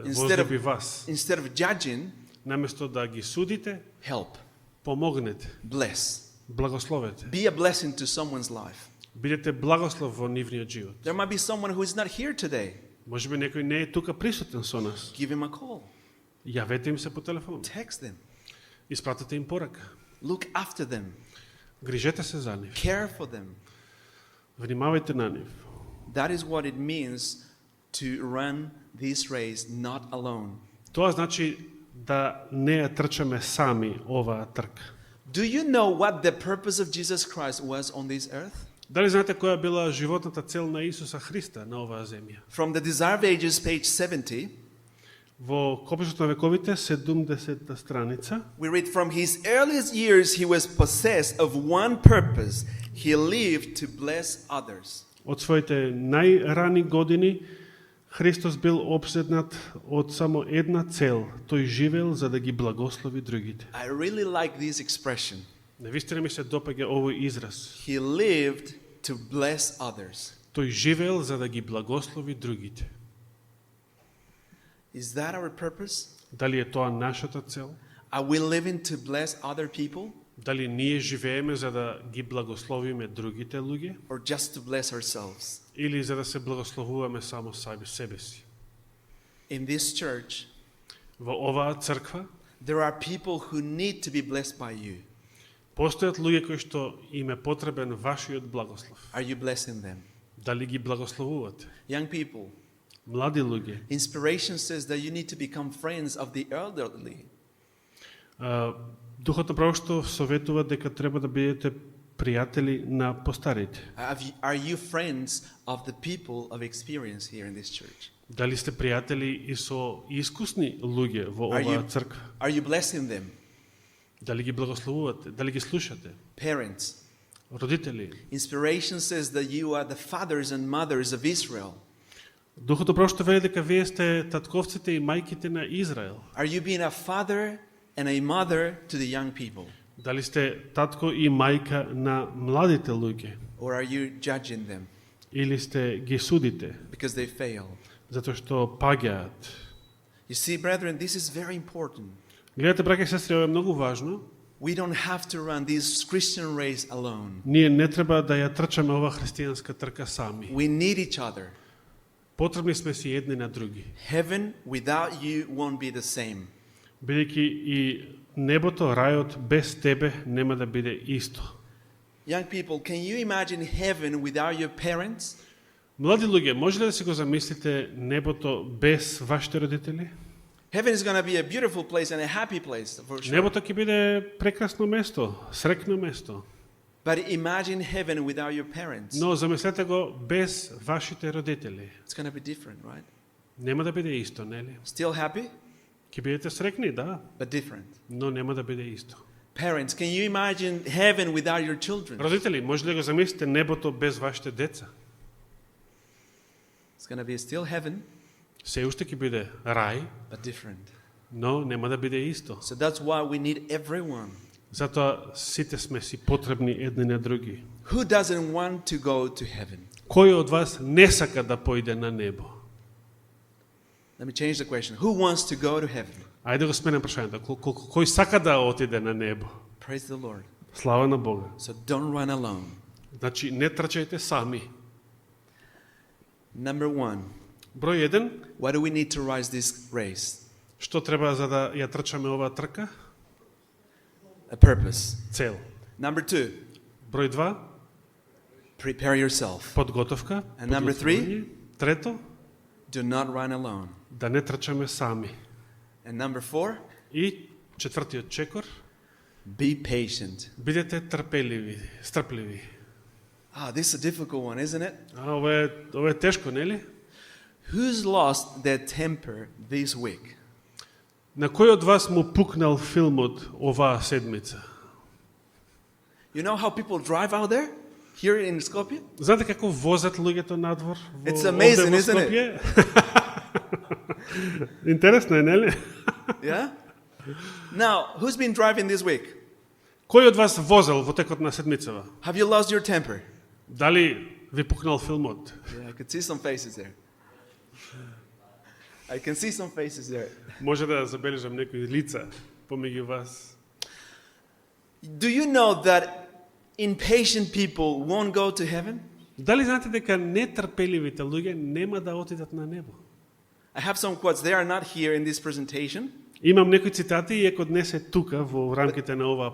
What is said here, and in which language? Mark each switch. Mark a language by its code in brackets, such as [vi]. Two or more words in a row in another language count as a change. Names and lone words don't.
[en] Instead of, [mk] возлюби вас. [en] instead of judging, [mk] Наместо да ги судите, [en] help, [mk] помогнете, [en] bless. [mk] благословете. [en] Be a blessing to someone's life. [mk] Бидете благослов во нивниот живот. [en] There might be someone who is not here today. [mk] Можеби некој не е тука присутен со нас. [en] Give him a call. [mk] Јавете им се по телефон. [en] Text them. [mk] Испратете им порака. [en] Look after them. [mk] Грижете се за нив. [en] Care for them. [mk] Внимавајте на нив. [en] That is what it means to run this race not alone. [mk] Тоа значи да не ја трчаме сами оваа трка. [en] Do you know what the purpose of Jesus Christ was on this earth? [mk] Дали знаете која била животната цел на Исуса Христа на оваа земја? [en] From the Desire of Ages, page 70, [mk] Во Копишот на вековите, 70-та страница, [en] we read, from his earliest years he was possessed of one purpose. He lived to bless others. [mk] од своите најрани години, Христос бил обседнат од само една цел. Тој живеел за да ги благослови другите. [en] I really like this expression. [mk] Навистина ми се допаѓа овој израз. [en] He lived to bless others. [mk] Тој живеел за да ги благослови другите. [en] Is that our purpose? [mk] Дали е тоа нашата цел? [en] Are we living to bless other people [mk] Дали ние живееме за да ги благословиме другите луѓе [en] or just to bless ourselves? [mk] или за да се благословуваме само себе си? [en] In this church, [mk] Во оваа црква [en] there are people who need to be blessed by you. [mk] постојат луѓе кои што им е потребен вашиот благослов. [en] Are you blessing them? [mk] Дали ги благословувате? [en] Young people, [mk] Млади луѓе, [en] inspiration says that you need to become friends of the elderly. [mk] Духот на пророштво советува дека треба да бидете пријатели на постарите. [en] Are you friends of the people of experience here in this church? [mk] Дали сте пријатели и со искусни луѓе во [en] Are [mk] оваа [en] you- [mk] црква? [en] Are you blessing them? [mk] Дали ги благословувате? Дали ги слушате? [en] Parents, [mk] Родители, [en] inspiration says that you are the fathers and mothers of Israel. [mk] Духот на пророштво вели дека вие сте татковците и мајките на Израел. [en] Are you being a father and a mother to the young people? [mk] Дали сте татко и мајка на младите луѓе? [en] Or are you judging them [mk] Или сте ги судите [en] because they fail? [mk] затоа што паѓаат? [en] You see, brethren, this is very important. [mk] Гледате, браќа и сестри, ова е многу важно. [en] We don't have to run this Christian race alone. [mk] Ние не треба да ја трчаме ова христијанска трка сами. [en] We need each other. [mk] Потребни сме си едни на други. [en] Heaven without you won't be the same. [mk] Бидејќи и небото, рајот без тебе нема да биде исто. [en] Young people, can you imagine heaven without your parents? [mk] Млади луѓе, може ли да си го замислите небото без вашите родители? [en] Heaven is going to be a beautiful place and a happy place, for sure. [mk] Небото ќе биде прекрасно место, среќно место. [en] But imagine heaven without your parents. [mk] Но замислете го без вашите родители. [en] It's going to be different, right? [mk] Нема да биде исто, нели? [en] Still happy, [mk] Ќе бидете среќни, да, [en] but different. [mk] но нема да биде исто. [en] Parents, can you imagine heaven without your children? [mk] Родители, може ли да го замислите небото без вашите деца? [en] It's going to be still heaven, [mk] Се уште ќе биде рај, [en] but different. [mk] но нема да биде исто. [en] So that's why we need everyone. [mk] Затоа сите сме си потребни едни на други. [en] Who doesn't want to go to heaven? [mk] Кој од вас не сака да појде на небо? [en] Let me change the question. Who wants to go to heaven? [mk] Ајде го сменам прашањето. Кој сака да отиде на небо? [en] Praise the Lord. [mk] Слава на Бога. [en] So don't run alone. [mk] Значи не трчајте сами. [en] Number 1. [mk] Број 1, [en] Why do we need to rise this race? [mk] што треба за да ја трчаме оваа трка? [en] A purpose. [mk] Цел. [en] Number 2. [mk] Број 2, [en] Prepare yourself. [mk] подготовка. [en] And number [mk] подготвување. Трето, [en] Do not run alone. [mk] да не трчаме сами. [en] And number 4. [mk] И четвртиот чекор, [en] Be patient. [mk] бидете трпеливи, стрпливи. [en] This is a difficult one, isn't it? [mk] Ова е тешко, нели? [en] Who's lost their temper this week? [mk] На кој од вас му пукнал филмот оваа седмица? [en] You know how people drive out there? Here in Skopje? [mk] Знаете како возат луѓето надвор? [en] It's amazing, [mk] овде во [en] isn't it? [mk] Скопје? Интересно е, нели? [en] Yeah? Now, who's been driving this week? [mk] Кој од вас возел во текот на седмицава? [en] Have you lost your temper? [mk] Дали ви пукнал филмот? [en] Yeah, I could see some faces there. I can see some faces there. [mk] Може да забележам некои лица помеѓу вас. [en] Do you know that impatient people won't go to heaven? [mk] Дали знаете дека нетрпеливите луѓе нема да отидат на небо? [en] I have some quotes. They are not here in this presentation. [mk] Имам некои цитати, иако днес е тука во рамките на оваа